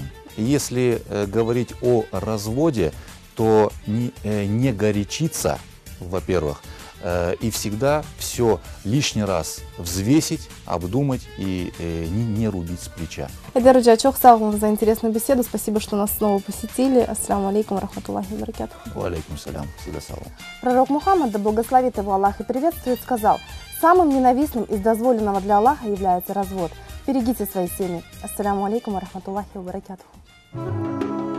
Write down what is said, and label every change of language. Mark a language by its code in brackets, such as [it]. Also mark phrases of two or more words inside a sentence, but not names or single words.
[ru] Если говорить о разводе, то не горячиться, во-первых, и всегда все лишний раз взвесить, обдумать и не рубить с плеча. Айдар-джан, [kum] чох сау [ru] за интересную беседу. Спасибо, что нас снова посетили. [ar] السلام عليكم رحمة الله وبركاته. وعليكم السلام. [ru] Всегда салам. Пророк Мухаммад, да благословит его Аллах и приветствует, сказал: самым ненавистным из дозволенного для Аллаха является развод. Берегите свои семьи. [ar] السلام عليكم رحمة الله وبركاته.